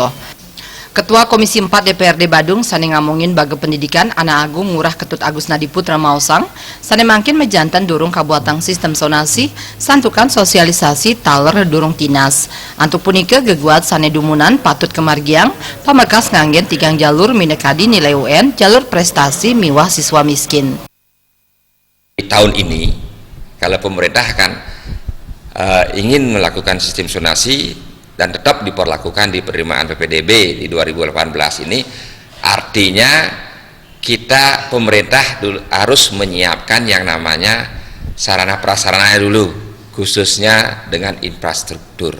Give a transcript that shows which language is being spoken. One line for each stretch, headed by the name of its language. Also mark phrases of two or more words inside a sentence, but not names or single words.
Balinese: Ketua Komisi 4 DPRD Badung sane ngamungin baga pendidikan Ana Agung Ngurah Ketut Agus Nadiputra Mausang sane mangkin mejantan durung kabuatang sistem zonasi santukan sosialisasi taler durung tinas. Antuk punika geguat sane dumunan patut kemargiang pamekas nganggen 3 jalur minekadi
Indonesian: nilai UN jalur prestasi
Balinese: miwah
Indonesian: siswa miskin. Tahun ini kalau pemerintah akan ingin melakukan sistem zonasi dan tetap diperlakukan di penerimaan PPDB di 2018 ini, artinya kita pemerintah harus menyiapkan yang namanya sarana prasarana dulu, khususnya dengan infrastruktur.